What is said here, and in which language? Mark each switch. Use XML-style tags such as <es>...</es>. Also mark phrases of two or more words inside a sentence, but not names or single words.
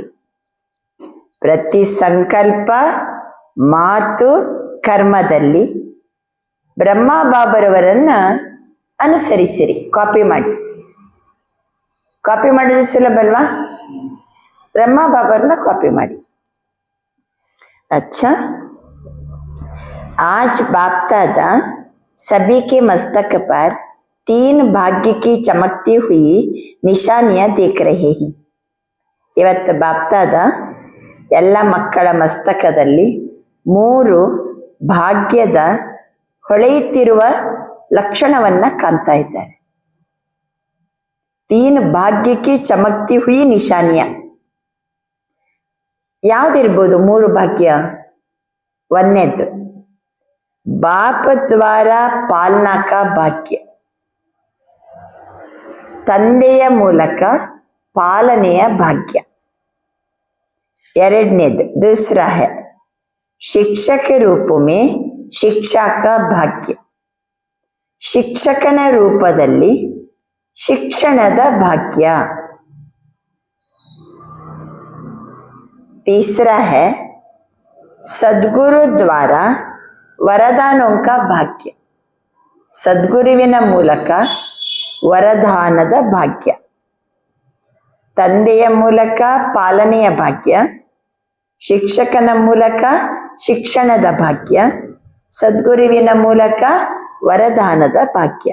<kn>ಪ್ರತಿ ಸಂಕಲ್ಪ, ಮಾತು, ಕರ್ಮದಲ್ಲಿ ಬ್ರಹ್ಮ ಬಾಬರವರನ್ನ ಅನುಸರಿಸಿರಿ. ಕಾಪಿ ಮಾಡಿ. ಕಾಪಿ ಮಾಡೋದು ಸುಲಭ ಅಲ್ವಾ? ಬ್ರಹ್ಮ ಬಾಬರನ್ನ ಕಾಪಿ ಮಾಡಿ.</kn> <hi>अच्छा, आज बाप दादा सभी के मस्तक पर 3 भाग्य की चमकती हुई निशानियां देख रहे हैं.</hi> <kn>ಇವತ್ತು ಬಾಪ್ ದಾದಾ ಎಲ್ಲ ಮಕ್ಕಳ ಮಸ್ತಕದಲ್ಲಿ 3 ಭಾಗ್ಯದ ಹೊಳೆಯುತ್ತಿರುವ ಲಕ್ಷಣವನ್ನ ಕಾಣ್ತಾ ಇದ್ದಾರೆ.</kn> <hi>3 भाग्य की चमकती हुई निशानिया ಯಾವ್ದಿರ್ಬೋದು?</hi> <kn>3 ಭಾಗ್ಯ. ಒಂದನೇದ್ದು</kn> <hi>बाप द्वारा पालना का भाग्य,</hi> <kn>ತಂದೆಯ ಮೂಲಕ ಪಾಲನೆಯ ಭಾಗ್ಯ.</kn> <hi>ಎರಡನೇದು दूसरा है शिक्षक रूप में शिक्षा का भाग्य,</hi> <kn>ಶಿಕ್ಷಕನ ರೂಪದಲ್ಲಿ ಶಿಕ್ಷಣದ ಭಾಗ್ಯ.</kn> <hi>तीसरा है सद्गुरु द्वारा वरदानों का भाग्य,</hi> <kn>ಸದ್ಗುರುವಿನ ಮೂಲಕ ವರದಾನದ ಭಾಗ್ಯ. ತಂದೆಯ ಮೂಲಕ ಪಾಲನೆಯ ಭಾಗ್ಯ, ಶಿಕ್ಷಕನ ಮೂಲಕ ಶಿಕ್ಷಣದ ಭಾಗ್ಯ, ಸದ್ಗುರುವಿನ ಮೂಲಕ ವರದಾನದ ಭಾಗ್ಯ.</kn>